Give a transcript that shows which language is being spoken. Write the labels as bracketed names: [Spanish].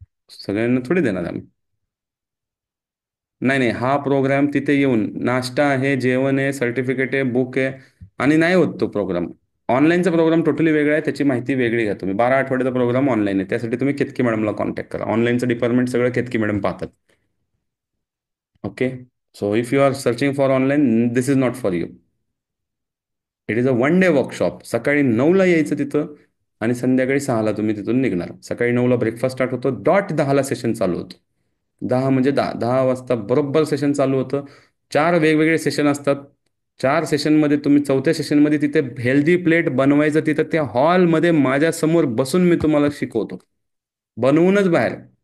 [Marathi] सगळ्यांना थोडी देणार आम्ही. नाही नाही, हा प्रोग्राम तिथे येऊन नाश्ता आहे, जेवण आहे, सर्टिफिकेट आहे, बुक आहे, आणि नाही होत तो प्रोग्राम. ऑनलाईनचा प्रोग्राम टोटली वेगळा आहे, त्याची माहिती वेगळी घ्या तुम्ही. 12 आठवड्याचा प्रोग्राम ऑनलाईन आहे, त्यासाठी तुम्ही केतकी मॅडमला कॉन्टॅक्ट करा. ऑनलाईनचं डिपार्टमेंट सगळं केतकी मॅडम पाहतात. [English] Okay. So if you are searching for online, this is not for you. It is a 1 day workshop. [Marathi] सकाळी 9ला यायचं तिथं, आणि संध्याकाळी 6ला तुम्ही तिथून निघणार. सकाळी 9ला ब्रेकफास्ट स्टार्ट होतो, डॉट 10ला सेशन चालू होतं. 10 म्हणजे 10 वाजता बरोबर सेशन चालू होतं. 4 वेगवेगळे सेशन असतात. 4 सेशनमध्ये तुम्ही 4थ्या सेशनमध्ये तिथे हेल्दी प्लेट बनवायचं, तिथं त्या हॉलमध्ये माझ्यासमोर बसून मी तुम्हाला शिकवतो, बनवूनच बाहेर.